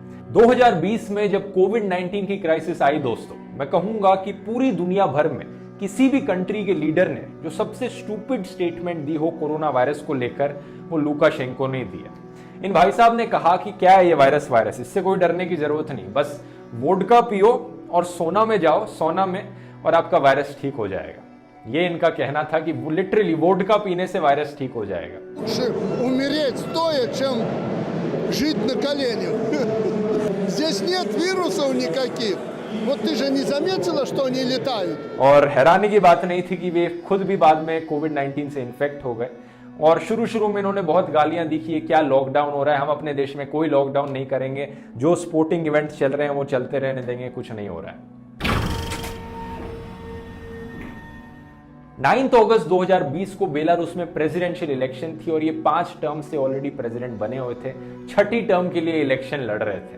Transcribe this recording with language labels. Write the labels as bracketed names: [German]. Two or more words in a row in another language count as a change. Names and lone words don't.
[Hindi] 2020 में जब कोविड-19 की क्राइसिस आई दोस्तों, मैं कहूंगा कि पूरी दुनिया भर में किसी भी कंट्री के लीडर ने जो सबसे [English] stupid statement [Hindi] दी हो कोरोना वायरस को लेकर, वो लुकाशेंको ने दिया। इन भाई साहब ने कहा कि क्या है ये वायरस, इससे कोई डरने की जरूरत नहीं, बस वोडका पियो और सोना में जाओ, सोना में, और आपका वायरस ठीक हो जाएगा। ये इनका कहना था कि लिटरली वोडका पीने से वायरस ठीक हो जाएगा। [Russian] Умереть стоя, чем жить на коленях. Здесь нет вирусов никаких. Вот ты же не заметила, что они летают? [Hindi] और हैरानी की बात नहीं थी कि वे खुद भी बाद में कोविड-19 से इन्फेक्ट हो गए और शुरू में इन्होंने बहुत गालियां दी कि ये क्या लॉकडाउन हो रहा है, हम अपने देश में कोई लॉकडाउन नहीं करेंगे, जो [English] sporting events [Hindi] चल रहे हैं वो चलते रहने देंगे, कुछ नहीं हो रहा है। 9 अगस्त 2020 को बेलारूस में [English] presidential election [Hindi] थी और ये 5 टर्म से [English] already president [Hindi] बने हुए थे, 6ठी टर्म के लिए इलेक्शन लड़ रहे थे।